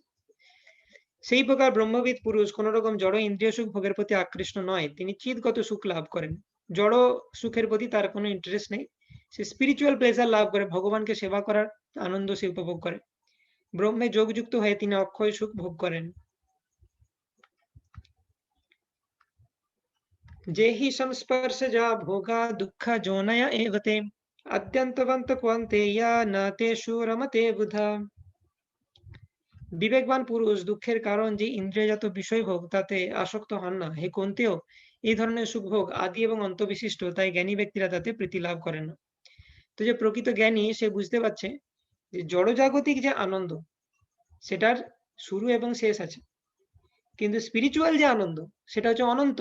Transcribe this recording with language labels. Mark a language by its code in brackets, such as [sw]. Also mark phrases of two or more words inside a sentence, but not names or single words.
[bn] সেই প্রকার ব্রহ্মবিদ পুরুষ কোন রকম জড় ইন্দ্রিয় সুখ ভোগের প্রতি আকৃষ্ট নয়, তিনি চিৎগত সুখ লাভ করেন। জড় সুখের প্রতি তার কোনো ইন্টারেস্ট নেই। সে [en] spiritual pleasure [bn] লাভ করে, ভগবানকে সেবা করার আনন্দ সে উপভোগ করে। ব্রহ্মে যোগযুক্ত হয়ে তিনি অক্ষয় সুখ ভোগ করেন। [sa] जेहि संस्पर्शजा भोगा दुःख जोनय एव ते अद्यन्तवन्त क्वन्तेया न तेषु रमते बुधा। [bn] বিবেকবান পুরুষ দুঃখের কারণ যে ইন্দ্রিয়জাত বিষয় ভোগ তাতে আসক্ত হন না। হে কুন্তেয়, এই ধরনের সুখভোগ আদি এবং অন্ত বিশিষ্ট, তাই জ্ঞানী ব্যক্তিরা তাতে প্রীতি লাভ করেন না। তো যে প্রকৃত জ্ঞানী সে বুঝতে পারছে যে জড়জাগতিক যে আনন্দ, সেটার শুরু এবং শেষ আছে, কিন্তু স্পিরিচুয়াল যে আনন্দ সেটা হচ্ছে অনন্ত।